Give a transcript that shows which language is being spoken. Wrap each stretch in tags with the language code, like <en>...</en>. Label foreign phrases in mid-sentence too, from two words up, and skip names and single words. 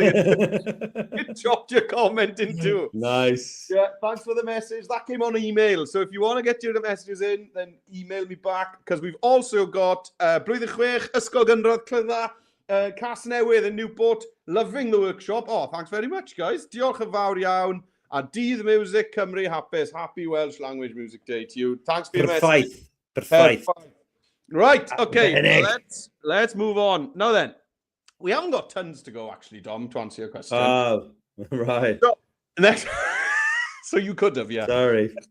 <en>It chopped your comment in two. Nice. Yeah, thanks for the message. That came on email. So if you want to get your messages in, then email me back. Because we've also got</en> <cy>Blwyddyn Chwech,</cy> <en>Ysgol Gynradd Clydda, Casnewydd in Newport. Loving the workshop. Oh, thanks very much, guys.</en> <cy>Diolch yn fawr iawn. A Dydd Music Cymru hapus.</cy> <en>Happy Welsh Language Music Day to you. Thanks for your message. Perfect. Right, okay, let's move on. Now then, we haven't got tons to go, actually, Dom, to answer your question. Oh, right. So, so you could have, yeah. Sorry.</en>